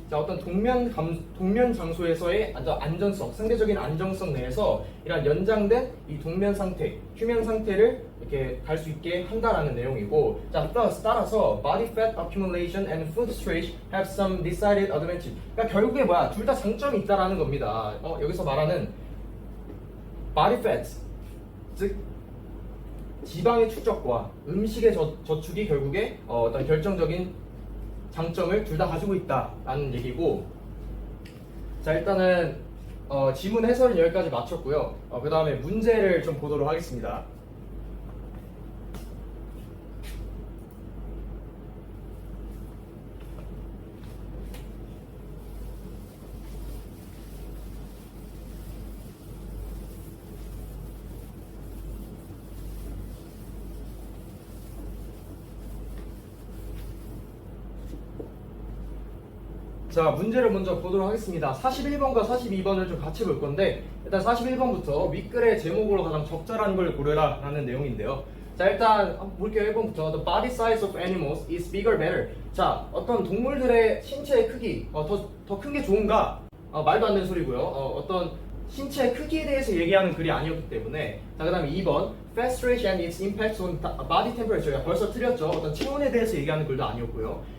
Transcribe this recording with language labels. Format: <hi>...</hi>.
<ko>자, 어떤 동면 장소에서의 안전성, 상대적인 안정성 내에서 이런 연장된 이 동면 상태, 휴면 상태를 이렇게 갈 수 있게 한다라는 내용이고.</ko> <en>자, 따라서 body fat accumulation and food storage have some decided advantage.</en> <ko>그러니까 결국에 둘 다 장점이 있다라는 겁니다. 여기서 말하는 body fat, 즉 지방의 축적과 음식의 저축이 결국에 어떤 결정적인 장점을 둘 다 가지고 있다라는 얘기고. 자, 일단은 지문 해설은 여기까지 마쳤고요. 그 다음에 문제를 좀 보도록 하겠습니다. 자, 문제를 먼저 보도록 하겠습니다. 41번과 42번을 좀 같이 볼 건데, 일단 41번부터 윗글의 제목으로 가장 적절한 걸 고르라 라는 내용인데요. 자, 자, 일단 한번 볼게요. 1번부터.</ko> <en>The body size of animals is bigger better.</en> <ko>자, 어떤 동물들의 신체의 크기 더 큰 게 좋은가? 말도 안 되는 소리고요. 어떤 신체의 크기에 대해서 얘기하는 글이 아니었기 때문에.</ko> <en>자, 그 다음에 2번 fast rate and its impact on body temperature.</en> <ko>벌써 틀렸죠. 어떤 체온에 대해서 얘기하는 글도 아니었고요.</ko>